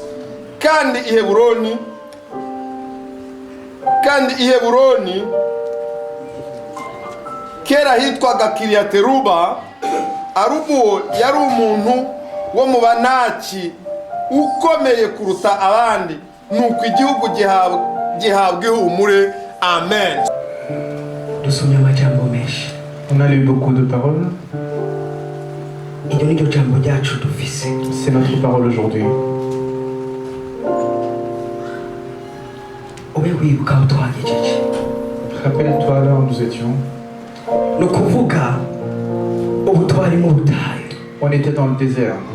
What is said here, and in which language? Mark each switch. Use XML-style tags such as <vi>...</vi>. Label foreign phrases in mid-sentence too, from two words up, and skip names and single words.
<rw>Kandi i Heburoni kera hitwaga Kiriyateruba. Arubu yari umuntu wo mu Banaki ukomeye kuruta abandi, nuko igihugu gihabwa ihumure. Amen. Dusomye amajambo menshi.</rw> <fr>On a lu beaucoup de paroles. C'est notre parole aujourd'hui. Rappelle-toi là où nous étions. On était dans le désert.</fr>